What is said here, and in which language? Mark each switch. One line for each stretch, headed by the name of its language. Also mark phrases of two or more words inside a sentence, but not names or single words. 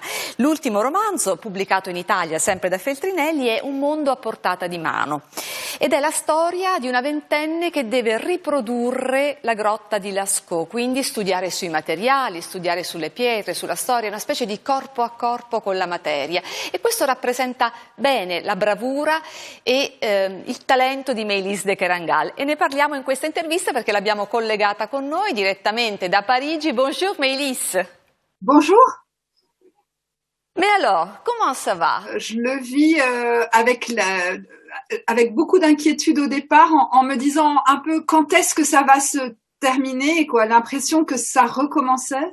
Italian: L'ultimo romanzo, pubblicato in Italia sempre da Feltrinelli, è Un mondo a portata di mano ed è la storia di una ventenne che deve riprodurre la grotta di Lascaux, quindi studiare sui materiali, studiare sulle pietre, sulla storia, una specie di corpo a corpo con la materia, e questo rappresenta bene la bravura e il talento di Mélisde Kerangal, e ne parliamo in questa intervista perché l'abbiamo collegata con noi direttamente da Parigi.
French: Bonjour Mélis. Bonjour. Mais alors, comment ça va? Je le vis avec beaucoup d'inquiétude au départ, en me disant un peu quand est-ce que ça va se terminer, quoi, l'impression que ça recommençait.